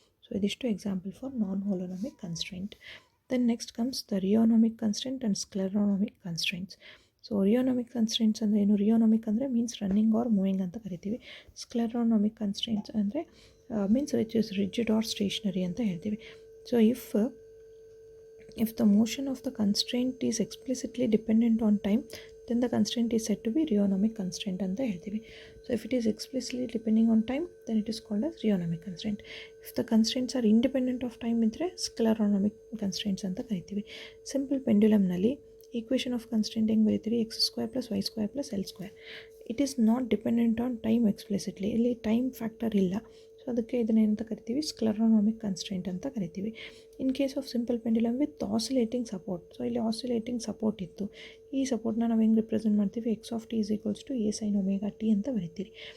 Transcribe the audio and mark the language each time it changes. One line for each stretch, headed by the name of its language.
English: so
Kannada: ಇದಿಷ್ಟು
English: Example for non holonomic constraint. Then next comes the rheonomic constraint and scleronomic constraints.
Kannada: So ರಿಯೋನಾಮಿಕ್ constraints ಅಂದರೆ ಏನು? ರಿಯೋನಾಮಿಕ್ ಅಂದರೆ
English: means running or moving
Kannada: ಅಂತ ಕರಿತೀವಿ. ಸ್ಕ್ಲೆರೋನಾಮಿಕ್ ಕನ್ಸ್ಟ್ರೆಂಟ್ಸ್ ಅಂದರೆ
English: means which is rigid or stationary
Kannada: ಅಂತ ಹೇಳ್ತೀವಿ.
English: so if the motion of the constraint is explicitly dependent on time, then the constraint is said to be rheonomic constraint
Kannada: ಅಂತ ಹೇಳ್ತೀವಿ.
English: So if it is explicitly depending on time, then it is called as rheonomic constraint. If the constraints are independent of time
Kannada: ಇದ್ದರೆ
English: scleronomic constraints
Kannada: ಅಂತ ಕರಿತೀವಿ. Simple ಪೆಂಡ್ಯುಲಮ್ನಲ್ಲಿ equation of constant ಹೆಂಗೆ ಬರೀತೀವಿ, x² + y² + l².
English: it is not dependent on time explicitly,
Kannada: ಇಲ್ಲಿ time factor ಇಲ್ಲ. So ಅದಕ್ಕೆ ಇದನ್ನೇನಂತ ಕರಿತೀವಿ, ಸ್ಕ್ಲೆರೋನಾಮಿಕ್ constraint ಅಂತ ಕರಿತೀವಿ.
English: in case of simple pendulum with oscillating support,
Kannada: so ಇಲ್ಲಿ ಆಸಿಲೇಟಿಂಗ್ ಸಪೋರ್ಟ್ ಇತ್ತು, ಈ ಸಪೋರ್ಟ್ನ ನಾವು ಹೆಂಗೆ ರಿಪ್ರೆಸೆಂಟ್ ಮಾಡ್ತೀವಿ, x(t) = a sin ωt ಅಂತ ಬರಿತೀರಿ.